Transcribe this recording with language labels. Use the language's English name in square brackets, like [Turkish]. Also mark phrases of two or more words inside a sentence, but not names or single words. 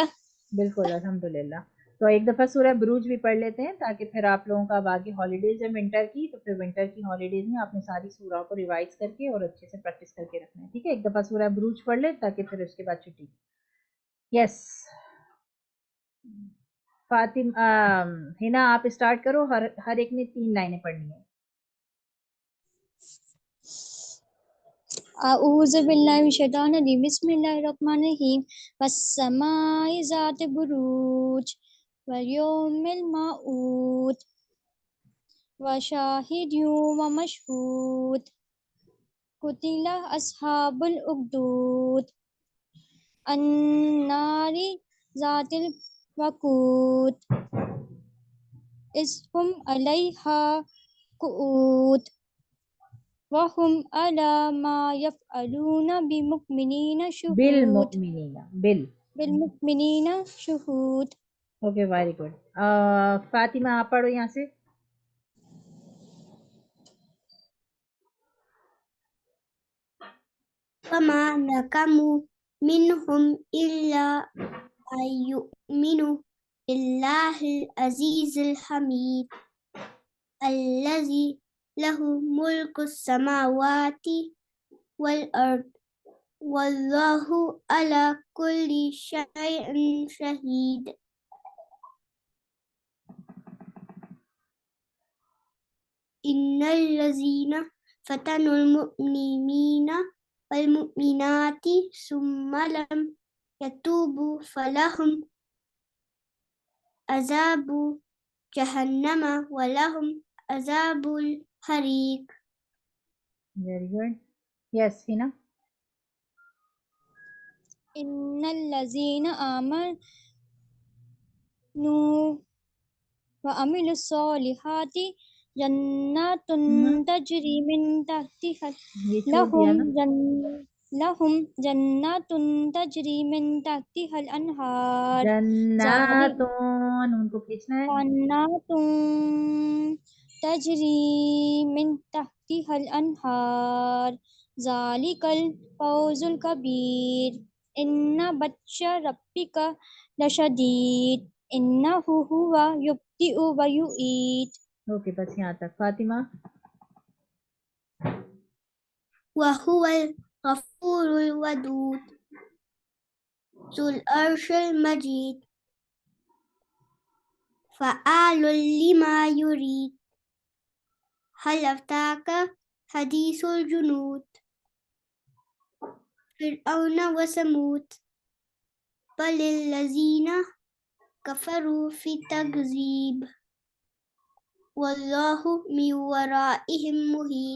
[Hindi] बिल्कुल अल्हम्दुलिल्लाह। तो एक दफा सूरह बुरूज भी पढ़ लेते हैं ताकि फिर आप लोगों का बाकी हॉलीडेज है विंटर की, तो फिर विंटर की हॉलीडेज में आपने सारी सूरह को रिवाइज करके और अच्छे से प्रैक्टिस करके रखना है, ठीक है। एक दफा सूरह बुरूज पढ़ ले ताकि फिर उसके बाद छुट्टी। यस, हिना आप स्टार्ट करो, हर एक ने 3 लाइनें पढ़नी है. [Arabic] أعوذ بالله من الشيطان الرجيم بسم الله الرحمن الرحيم والسماء ذات البروج واليوم الموعود وشاهد ومشهود قتل أصحاب الأخدود النار ذات الوقود إذ هم عليها قعود وهم على ما يفعلون بالمؤمنين شهود بالمؤمنين شهود. [English] Okay, very good. [Hindi] फातिमा आप पढ़ो यहाँ से. [Arabic] وما نقموا منهم إلا أن يؤمنوا بالله العزيز الحميد الذي له ملك السماوات والأرض والله على كل شيء شهيد. إن الذين فتنوا المؤمنين والمؤمنات ثم لم يتوبوا فلهم عذاب جهنم ولهم عذاب الحريق. [English] Very good. Yes Hina. [Arabic] إن الذين آمنوا وعملوا الصالحات جنات تجري من تحتها [Hindi] ये छोड़ दिया ना. [Arabic] لهم جنات تجري من تحتها الأنهار जन्नातुन, [Hindi] उनको खींचना है. [Arabic] جنات تجري من تحتها الأنهار ذلك الفوز الكبير إن بطش ربك لشديد إنه هو يبدئ ويعيد. [Hindi] ओके, बस यहाँ तक. फातिमा. [Arabic] وهو الغفور الودود ذو العرش المجيد فعال لما يريد هل أتاك حديث الجنود فرعون وثمود بل الذين كفروا في تكذيب والله من ورائهم محيط.